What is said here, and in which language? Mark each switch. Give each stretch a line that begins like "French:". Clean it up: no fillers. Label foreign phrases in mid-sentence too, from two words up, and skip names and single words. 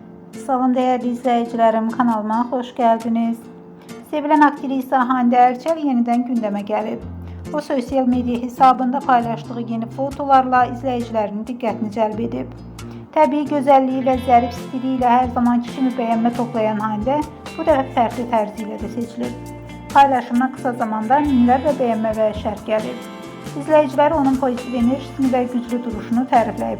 Turkish: Salam değerli izleyicilerim, kanalıma hoş geldiniz. Sevilen aktrisa Hande Erçel yeniden gündeme gelib. O sosyal medya hesabında paylaştığı yeni fotolarla izleyicilerin
Azerbaijani: diqqətini cəlb edib. Təbii gözəlliyi və zərif stili ilə hər zamanki kimi bəyənmə toplayan Hande bu dəfə fərqli tərzi ilə də seçilib. Paylaşımına kısa zamanda minlərlə bəyənmə və şərh gəlib. İzləyicilər onun pozitiv enerjisini və güclü duruşunu tərifləyiblər.